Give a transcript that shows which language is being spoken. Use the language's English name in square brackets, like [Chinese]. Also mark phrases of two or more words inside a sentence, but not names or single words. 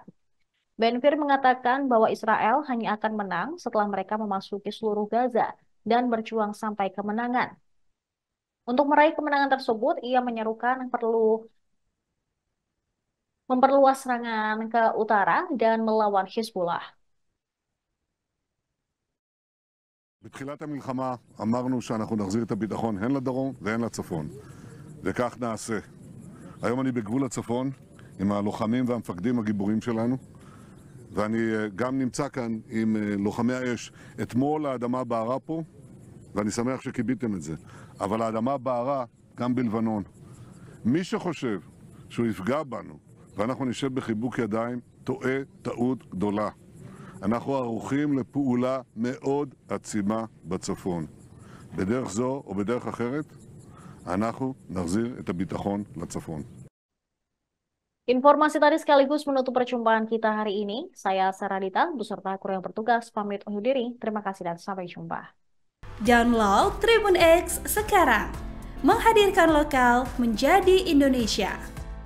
[Indonesian] Ben-Gvir mengatakan bahwa Israel hanya akan menang setelah mereka memasuki seluruh Gaza dan berjuang sampai kemenangan. Untuk meraih kemenangan tersebut, ia menyerukan perlu memperluas serangan ke utara dan melawan Hizbullah. [Hebrew] בתחילת המלחמה אמרנו שאנחנו נחזיר את הביטחון הן לדרום והן לצפון, וכך נעשה. היום אני בגבול הצפון עם הלוחמים והמפקדים הגיבורים שלנו, ואני גם נמצא כאן עם לוחמי האש. אתמול האדמה בערה פה, ואני שמח שקיביתם את זה, אבל האדמה בערה גם בלבנון. מי שחושב שהוא יפגע בנו ואנחנו נשב בחיבוק ידיים, טועה טעות גדולה. אנחנו ערוכים לפעולה מאוד עצימה בצפון. בדרך זו או בדרך אחרת, אנחנו נחזיר את הביטחון לצפון. [Indonesian] Informasi tadi sekaligus menutup perjumpaan kita hari ini. Saya Saradita, beserta kru yang bertugas, pamit undur diri. Terima kasih dan sampai jumpa. Download Tribun X sekarang. Menghadirkan lokal menjadi Indonesia.